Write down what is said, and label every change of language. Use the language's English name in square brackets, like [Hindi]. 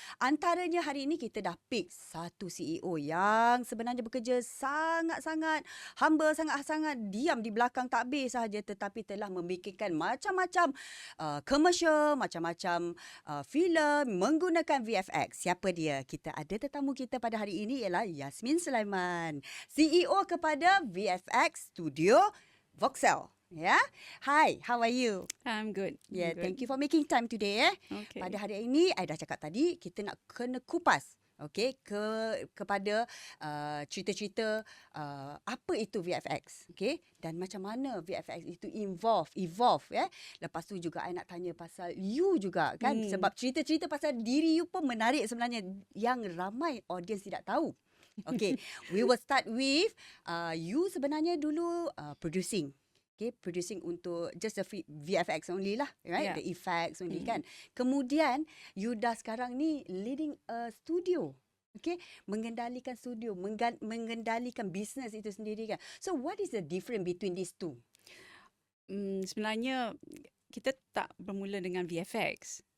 [Malay] Antaranya hari ini kita dah pick satu CEO yang sebenarnya bekerja sangat-sangat humble, sangat-sangat diam di belakang takbir sahaja, tetapi telah memikirkan macam-macam commercial, macam-macam filem menggunakan VFX. Siapa dia? Kita ada tetamu kita pada hari ini ialah Yasmin Suleiman, CEO kepada VFX Studio Voxel. [English] Yeah. Hi, how are you? I'm good. Yeah, I'm good. thank you for making time today. Okay. [Malay] Pada hari ini, I dah cakap tadi, kita nak kena kupas. Okay, kepada cerita-cerita apa itu VFX, okay, dan macam mana VFX itu evolve, ya. Lepas tu juga I nak tanya pasal you juga, kan, sebab cerita-cerita pasal diri you pun menarik sebenarnya, yang ramai audience tidak tahu. [English] Okay, we will start with you [Malay] sebenarnya dulu [English] producing. Okay, producing untuk just the VFX only lah, right? The effects only, kan. [Malay] Kemudian, you dah sekarang ni [English] leading a studio. [Malay] Okay, mengendalikan studio, mengendalikan bisnes itu sendiri, kan. [English] So, what is the difference between these two? [Malay] Sebenarnya, kita tak bermula dengan VFX.